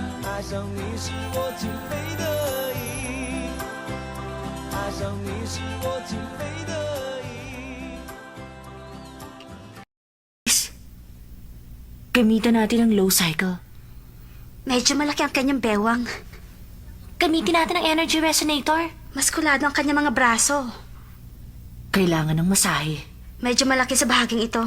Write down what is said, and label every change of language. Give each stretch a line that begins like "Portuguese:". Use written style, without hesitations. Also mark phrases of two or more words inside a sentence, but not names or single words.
Chinese: 爱上你是我情非得已，爱上你是我情非得已。
Filipino: Gamitan natin ang
English: low cycle.
Filipino: Medyo malaki ang kanyang bewang. Gamitin natin ang
English: energy resonator.
Filipino: Maskulado ang kanyang mga braso. Kailangan ng masahe. Medyo malaki sa bahaging ito.